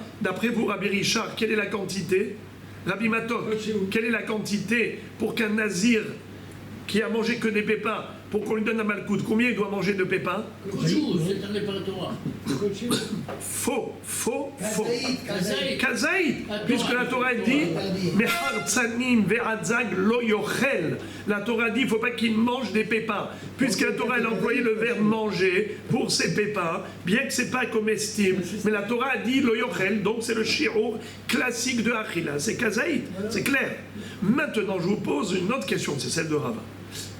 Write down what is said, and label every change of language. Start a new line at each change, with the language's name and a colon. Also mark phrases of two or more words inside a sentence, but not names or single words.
French: D'après vous, Rabbi Richard, quelle est la quantité? Rabbi Matok, quelle est la quantité pour qu'un nazir qui a mangé que des pépins, pour qu'on lui donne un malkout, combien il doit manger de pépins? Faux. Kazaïd. Puisque la Torah dit
Hebrew: מחרצנים ועד זג לא יאכל.
French: La Torah dit il ne faut pas qu'il mange des pépins. Puisque la Torah elle a employé le verbe manger pour ces pépins, bien que ce n'est pas comestible. Mais la Torah a dit
Hebrew: לא יאכל,
French: donc c'est le shiur classique de Achila. C'est Kazaïd, c'est clair. Maintenant, je vous pose une autre question, c'est celle de Rava.